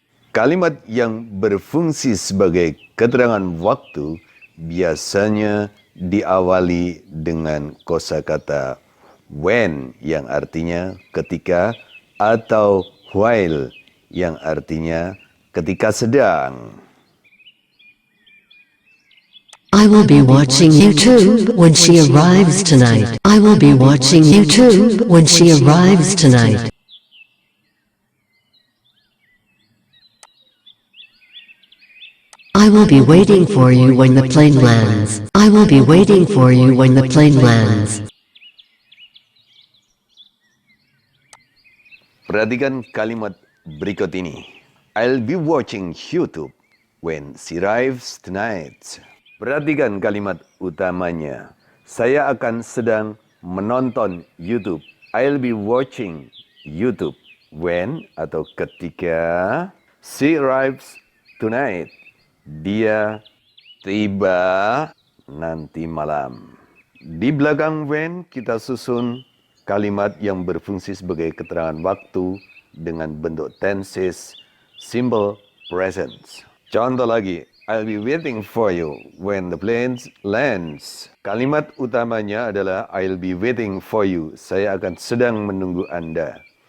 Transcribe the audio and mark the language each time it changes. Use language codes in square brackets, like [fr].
[id] Kalimat yang berfungsi sebagai keterangan waktu biasanya diawali dengan kosakata when yang artinya ketika atau while yang artinya ketika sedang. [en] I will be watching YouTube when she arrives tonight. I will be watching YouTube when she arrives tonight. I will be waiting for you when the plane lands. I will be waiting for you when the plane lands. [id] Perhatikan kalimat berikut ini. [en] I'll be watching YouTube when she arrives tonight. [id] Perhatikan kalimat utamanya. Saya akan sedang menonton YouTube. [en] I'll be watching YouTube when [id] atau ketika [en] she arrives tonight. [id] Dia tiba nanti malam. Di belakang when kita susun kalimat yang berfungsi sebagai keterangan waktu dengan bentuk tenses simple present. Contoh lagi, [en] I'll be waiting for you when the plane lands. [id] Kalimat utamanya adalah [en] I'll be waiting for you. [id] Saya akan sedang menunggu Anda.